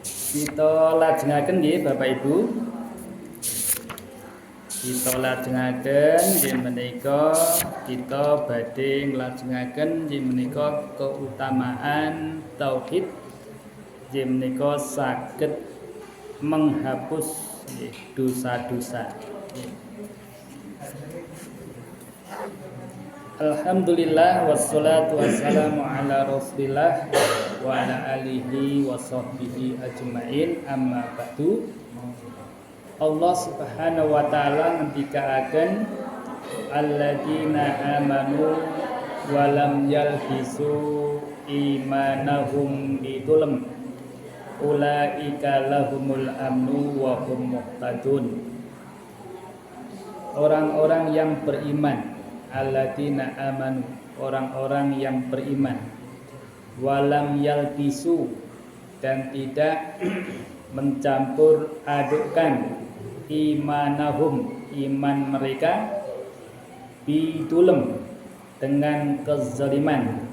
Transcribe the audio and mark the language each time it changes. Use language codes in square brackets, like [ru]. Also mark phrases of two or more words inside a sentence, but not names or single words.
[jv] Kita lajengaken nggih Bapak Ibu. Kita lajengaken nggih menika kita badhe nglajengaken nggih menika keutamaan tauhid nggih menika saged [id] menghapus dosa-dosa. [ar] الحمد لله والصلاة والسلام على رسول الله وعلى آله وصحبه أجمعين، أما بعد. الله سبحانه وتعالى ngendikaaken الذين آمنوا ولم يلبسوا إيمانهم بظلم أولئك لهم الأمن وهم مهتدون. [id] Orang-orang yang beriman, [ar] الذين آمنوا, [id] orang-orang yang beriman, [ar] ولم يلبسوا, [id] dan tidak mencampur adukkan imanahum, iman mereka, bidulem, dengan kezaliman.